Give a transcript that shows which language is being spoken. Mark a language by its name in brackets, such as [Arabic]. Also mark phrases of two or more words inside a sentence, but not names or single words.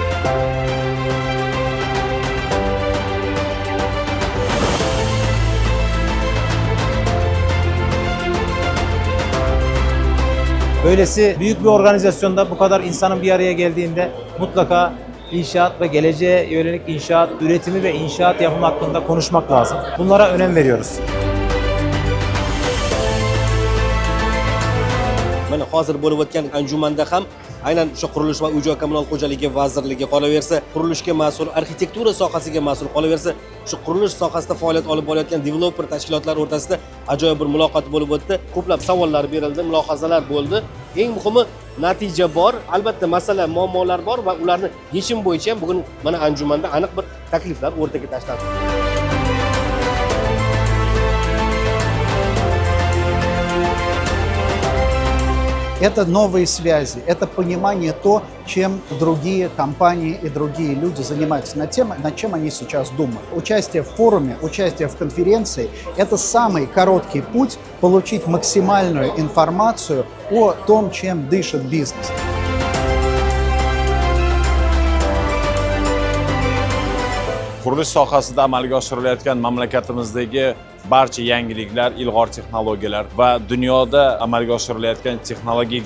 [Turkish] Böylesi büyük bir organizasyonda bu kadar insanın bir araya geldiğinde mutlaka inşaat ve geleceğe yönelik inşaat, üretimi ve inşaat yapımı hakkında konuşmak lazım. Bunlara önem veriyoruz. [Uzbek] Mana hozir bo'lib o'tgan anjumanda ham aynan o'sha qurilish va uy-joy kommunal xo'jaligi vazirligi qolaversa, qurilishga mas'ul, arxitektura sohasiga mas'ul qolaversa, shu qurilish sohasida faoliyat olib borayotgan developer tashkilotlar o'rtasida ajoyib bir muloqot bo'lib o'tdi. Ko'plab savollar berildi, mulohazalar bo'ldi. Eng muhimi natija bor. Albatta masala, muammolar bor va ularni yechim bo'yicha ham bugun mana anjumanda aniq bir takliflar o'rtaga tashlandi. [Russian] Это новые связи, это понимание то, чем другие компании и другие люди занимаются, над чем они сейчас думают. Участие в форуме, участие в конференции – это самый короткий путь получить максимальную информацию о том, чем дышит бизнес. [Uzbek] Qurilish sohasida amalga oshirilayotgan mamlakatimizdagi barcha yangiliklar, ilg'or texnologiyalar va dunyoda amalga oshirilayotgan texnologik